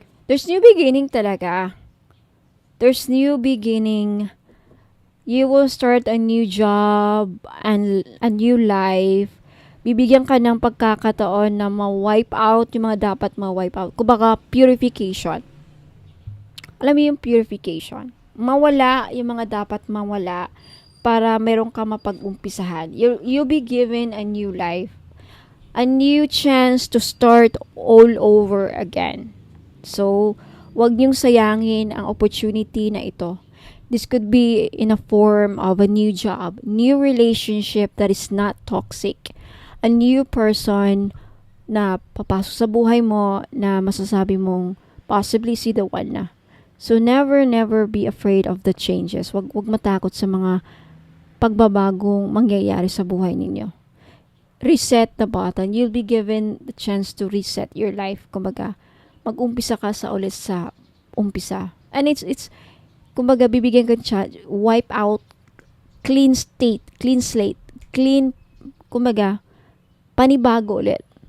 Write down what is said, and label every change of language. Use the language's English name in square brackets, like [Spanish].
[English] There's new beginning talaga. There's new beginning. You will start a new job and a new life. [Filipino] Bibigyan ka ng pagkakataon na ma-wipe out yung mga dapat ma-wipe out. Kumbaga, purification. Alam mo yung purification? Mawala yung mga dapat mawala para meron ka mapag-umpisahan. [English] You'll be given a new life. A new chance to start all over again. [Filipino] So, wag niyong sayangin ang opportunity na ito. [English] This could be in a form of a new job, new relationship that is not toxic, a new person [Filipino] na papasok sa buhay mo na masasabi mong [English] possibly see the one na. So, never be afraid of the changes. [Filipino] Wag matakot sa mga pagbabagong mangyayari sa buhay ninyo. [English] Reset the button. You'll be given the chance to reset your life. [Filipino] Kumbaga, mag-umpisa ka sa ulit sa umpisa. [English] And it's [Filipino] kumbaga bibigyan ka siya, wipe out, [English] clean state, clean slate, clean, [Filipino] kumbaga, panibago ulit.